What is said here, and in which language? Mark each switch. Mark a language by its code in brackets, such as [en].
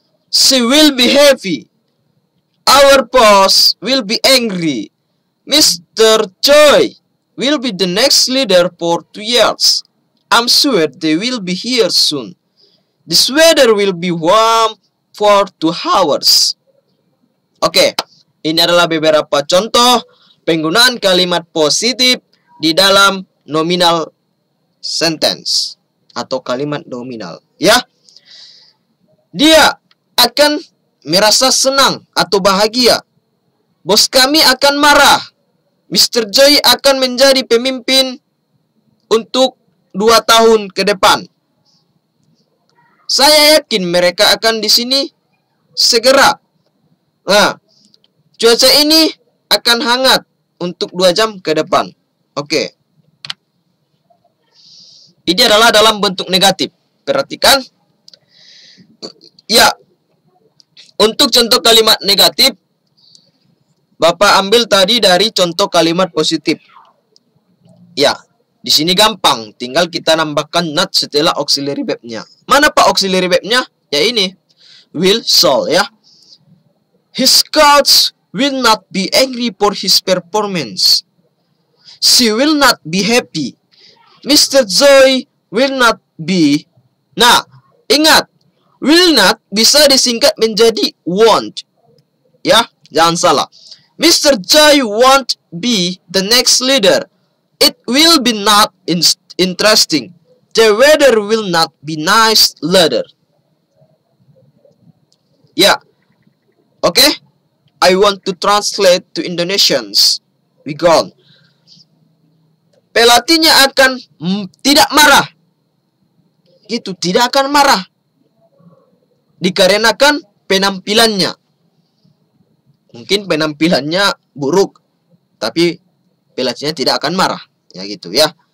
[en] She will be happy. Our boss will be angry. Mr. Choi will be the next leader for 2 years. I'm sure they will be here soon. This weather will be warm for 2 hours. [id] Oke, ini adalah beberapa contoh penggunaan kalimat positif di dalam nominal sentence atau kalimat nominal, ya. Dia akan merasa senang atau bahagia. Bos kami akan marah. Mr. Joy akan menjadi pemimpin untuk 2 tahun ke depan. Saya yakin mereka akan di sini segera. Nah, cuaca ini akan hangat untuk 2 jam ke depan. Oke. Ini adalah dalam bentuk negatif. Perhatikan. Ya. Untuk contoh kalimat negatif, Bapak ambil tadi dari contoh kalimat positif. Ya. Di sini gampang, tinggal kita nambahkan not setelah auxiliary verb-nya. Mana Pak auxiliary verb-nya? Ya ini, will, shall, ya. [en] His coach will not be angry for his performance. She will not be happy. Mr. Joy will not be. [id] Nah, ingat, will not bisa disingkat menjadi won't. Ya, jangan salah. Mr. [en] Joy won't be the next leader. It will be not interesting. The weather will not be nice later. Ya. Oke. I want to translate to Indonesians. We gone. [id] Pelatihnya akan tidak marah. Gitu, tidak akan marah. Dikarenakan penampilannya. Mungkin penampilannya buruk, tapi pelatihnya tidak akan marah. Ya gitu ya.